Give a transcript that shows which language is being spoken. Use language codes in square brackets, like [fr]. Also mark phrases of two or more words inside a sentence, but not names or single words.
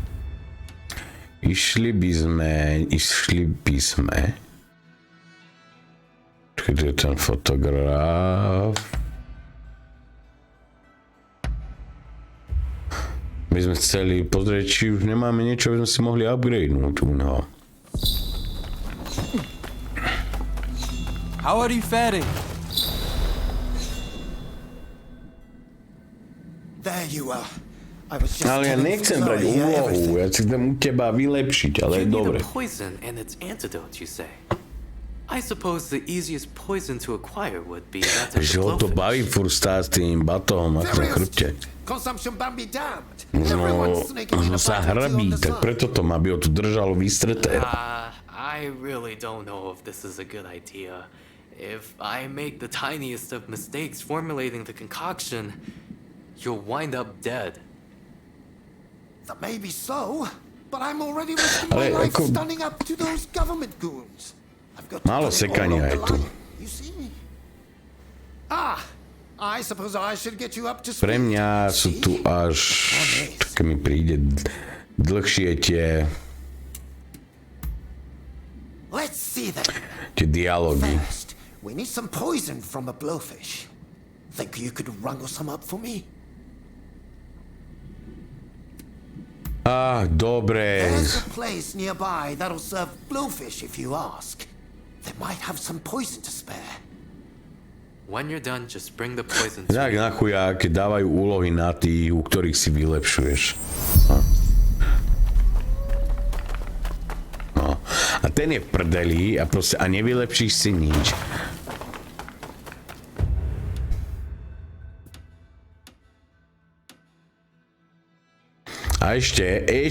[sk] Išli by sme. Počkej, tu je ten fotograf. My sme chceli pozrieť, či už nemáme niečo, aby sme si mohli upgradenúť u neho. [en] How are you faring? There you are. I was just [sk] Ale ja nechcem brať úlohu, ja si chcem u teba vylepšiť, ale je dobre. [en] Poison and its antidote, you say? I suppose the easiest poison to acquire would be that of [sk] Že ho to baví furt stáť s tým batohom na tom chrbte. [en] Consumption ban be damned. [sk] No sa hrbí, tak preto to má, aby ho tu držalo vystreté. [en] I really don't know if this is a good idea. If I make the tiniest of mistakes formulating the concoction, you'll wind up dead. That may be so, but I'm already risking my life standing up to those government goons. [sk] Málo sekania je tu. [en] I suppose I should get you up to speed. [sk] Pre mňa sú tu až, keď mi príde, dlhšie tie dialógy. [en] First, we need some poison from a blowfish. Think you could wrangle some up for me? [sk] Dobre. [en] There's a place nearby that'll serve blowfish if you ask. They might have some poison to spare. When you're done, just bring the poison. [sk] Tak na chuja, keď dávajú úlohy na tých, u ktorých si vylepšuješ. No. A ten je v prdeli a proste a nevylepšíš si nič. A ešte.